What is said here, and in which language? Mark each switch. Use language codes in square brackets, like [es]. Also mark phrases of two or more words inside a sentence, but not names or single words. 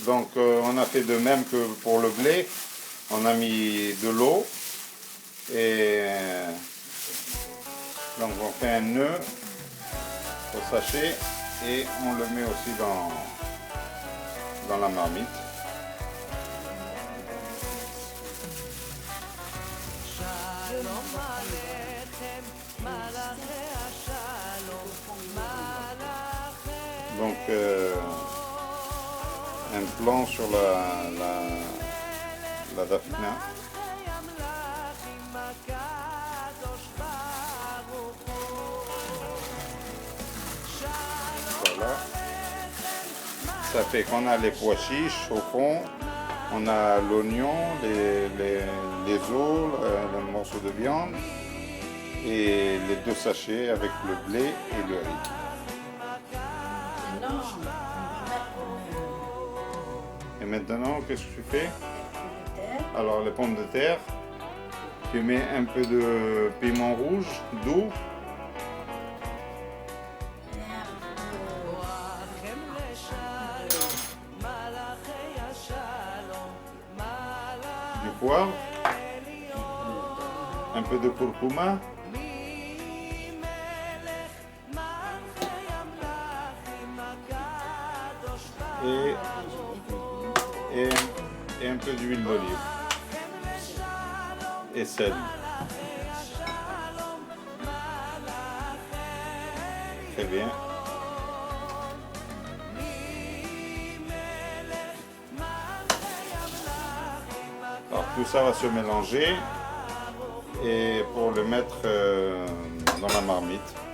[fr] Donc on a fait de même que pour le blé. On a mis de l'eau et donc on fait un nœud au sachet et on le met aussi dans la marmite. [he] שלום עליכם, מלאכי השלום, מלאכי [fr] Donc un plan sur la daphina. [he] המלאכים הקדוש ברוך הוא. [fr] Voilà. Ça fait qu'on a les pois chiches au fond On a l'oignon, les os, le morceau de viande et les 2 sachets avec le blé et le riz. Maintenant, on va mettre Et maintenant, qu'est-ce que tu fais? le terre. Alors les pommes de terre, tu mets un peu de piment rouge doux, Et un [he] לכם לשלום, מלאכי השלום, מלאכי [fr] du poivre, un peu de curcuma [he] מלך מלכי המלכים הקדוש [fr] et, et, et un peu d'huile d'olive et sel. Très bien. Alors tout ça va se mélanger et pour le mettre dans la marmite.